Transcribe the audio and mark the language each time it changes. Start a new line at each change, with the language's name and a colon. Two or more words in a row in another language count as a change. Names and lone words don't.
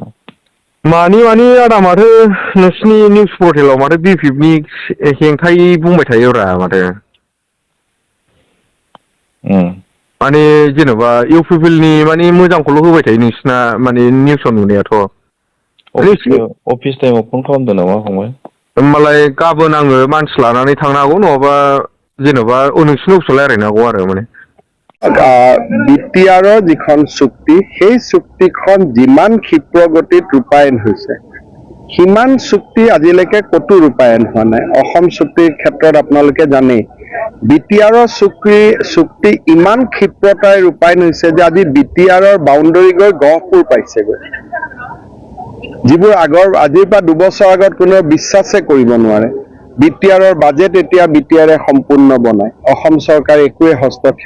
Bodo: मानि आदा माथो नोंसिनि निउस पर्टेलाव माथो बिपिएफनि हेंथायै बुंबाय थायोब्रा माथो माने जेन'बा इउपिपिएलनि माने मोजांखौल' होबाय थायो नोंसिना माने निउसाव नुनायाथ' अफिस टाइमाव फन खालामदों नामा फंबाय होमबालाय गाबोन आङो मानसि लानानै थांनो हागौ नङाबा जेन'बा नोंसिनि अफिसाव रायलायनो हागौ आरो माने
Assamese: বিটিআৰৰ যিখন চুক্তি সেই চুক্তিখন যিমান ক্ষীপ্ৰ গতিত ৰূপায়ণ হৈছে সিমান চুক্তি আজিলৈকে ক'তো ৰূপায়ণ হোৱা নাই অসম চুক্তিৰ ক্ষেত্ৰত আপোনালোকে জানেই বিটিআৰৰ চুক্তি ইমান ক্ষীপ্ৰতাৰে ৰূপায়ণ হৈছে যে আজি বিটিআৰৰ বাউণ্ডাৰী গৈ গহপুৰ পাইছেগৈ যিবোৰ আজিৰ পৰা 2 বছৰ আগত কোনেও বিশ্বাসে কৰিব নোৱাৰে বিটিআৰৰ বাজেট এতিয়া বিটিআৰে সম্পূৰ্ণ বনায় অসম চৰকাৰে একোৱে হস্তক্ষেপ